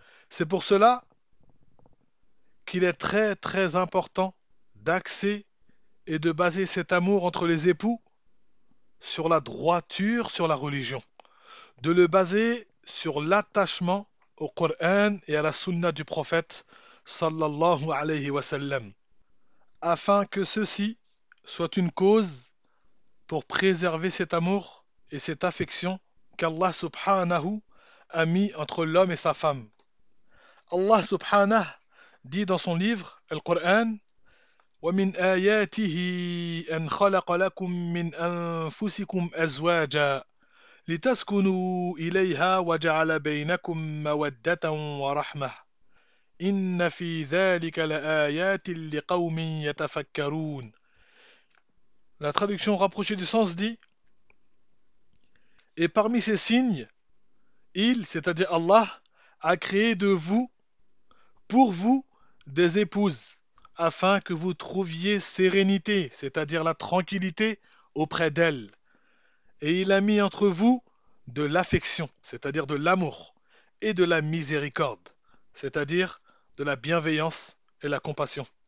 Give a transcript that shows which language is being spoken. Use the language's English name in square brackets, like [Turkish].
[French] C'est pour cela qu'il est très très important d'axer et de baser cet amour entre les époux sur la droiture, sur la religion, de le baser sur l'attachement au Coran et à la Sunna du prophète sallallahu alayhi wa sallam, afin que ceci soit une cause pour préserver cet amour et cette affection qu'Allah subhanahu a mis entre l'homme et sa femme. Allah subhanahu dit dans son livre, le Coran: [Arabic] ومن آياته أن خلق لكم من أنفسكم أزواجا لتسكنوا إليها وجعل بينكم مودة ورحمة إن في ذلك لآيات لقوم يتفكرون. [French] La traduction rapprochée du sens dit: Et parmi ces signes, il, c'est-à-dire Allah, a créé de vous, pour vous, des épouses, afin que vous trouviez sérénité, c'est-à-dire la tranquillité auprès d'elles. Et il a mis entre vous de l'affection, c'est-à-dire de l'amour, et de la miséricorde, c'est-à-dire de la bienveillance et la compassion.